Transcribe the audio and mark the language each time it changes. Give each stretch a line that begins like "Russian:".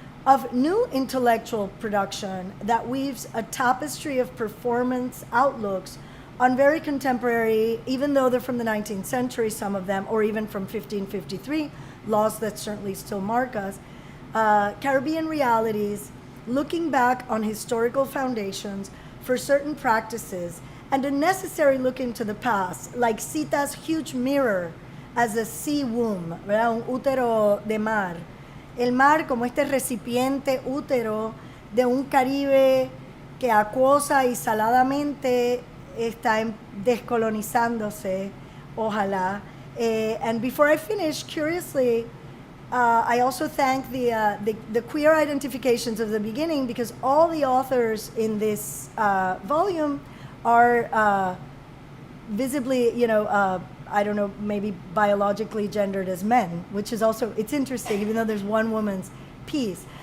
English: of new intellectual production that weaves a tapestry of performance outlooks on very contemporary, even though they're from the 19th century, some of them, or even from 1553, laws that certainly still mark us, Caribbean realities, looking back on historical foundations for certain practices, and a necessary look into the past, like Cita's huge mirror as a sea womb, ¿verdad?
Spanish: Un útero de mar. El mar como este recipiente útero de un Caribe que acuosa y saladamente está descolonizándose, ojalá.
English: And before I finish, curiously, I also thank the queer identifications of the beginning, because all the authors in this volume are visibly, I don't know, maybe biologically gendered as men, which is also, it's interesting, even though there's one woman's piece.